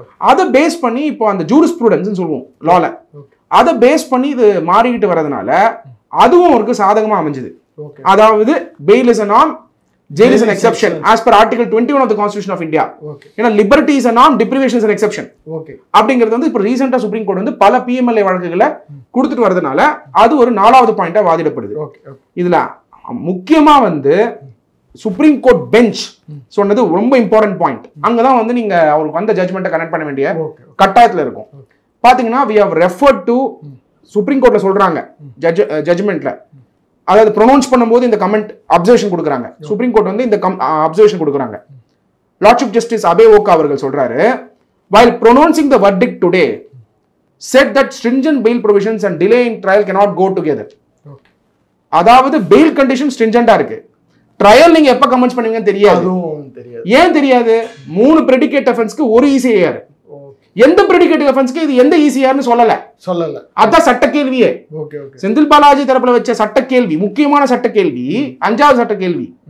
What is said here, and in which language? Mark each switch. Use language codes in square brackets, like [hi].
[ta] அதை பேஸ் பண்ணி இப்போ அந்த ஜூரிஸ்ப்ரூடன்ஸ் சொல்லுவோம் லால, அதை பேஸ் பண்ணி இது மாறிக்கிட்டு வரதுனால அதுவும் அவருக்கு சாதகமா அமைஞ்சது. அதாவது [en] Bail is a norm, jail is an exception as per article 21 of the Constitution of India. [ta] ஏன்னா [en] liberty is a norm, deprivation is an exception. [ta] அப்படிங்கிறது வந்து இப்போ ரீசெண்டா சுப்ரீம் கோர்ட் வந்து பல PMLA வழக்குகளை கொடுத்துட்டு வரதுனால அது ஒரு 4வது பாயிண்டா வாதிடப்படுது. இதுல முக்கியமா வந்து சுப்ரீம் கோர்ட் பெஞ்ச் சொன்னது ரொம்ப இம்பார்ட்டன்ட் பாயிண்ட். அங்கதான் வந்து நீங்க அவருக்கு வந்த ஜட்ஜ்மெண்ட்டை கனெக்ட் பண்ண வேண்டிய கட்டாயத்துல இருக்கும். பாத்தீங்கன்னா [en] we have referred to [ta] supreme கோர்ட்ல சொல்றாங்க ஜட்ஜ்மெண்ட்ல, அதாவது ப்ரொனவுன்ஸ் பண்ணும்போது இந்த கமெண்ட் அப்சர்வேஷன் கொடுக்குறாங்க. சுப்ரீம் கோர்ட் வந்து இந்த அப்சர்வேஷன் கொடுக்குறாங்க. லார்ட்ஷிப் ஜஸ்டிஸ் அபே ஓகா அவர்கள் சொல்றாரு, [en] while pronouncing the verdict today said that stringent bail provisions and delay in trial cannot go together. [ta] அதாவது பெயில் கண்டிஷன் ஸ்ட்ரிஞ்சென்ட்டா இருக்கு, ட்ரையல் நீங்க எப்ப கமென்ஸ் பண்ணுவீங்கன்னு தெரியாது. ஏன் தெரியாது? 3 பிரெடிகேட் அஃபென்ஸ்க்கு ஒரு ECIR. எந்த பிரெடிகேட் அஃபென்ஸ்க்கு இது எந்த ECIRனு சொல்லல. அதான் சட்ட கேள்வியே. செந்தில் பாலாஜி தரப்புல வச்ச சட்ட கேள்வி, முக்கியமான சட்ட கேள்வி, 5வது சட்ட கேள்வி.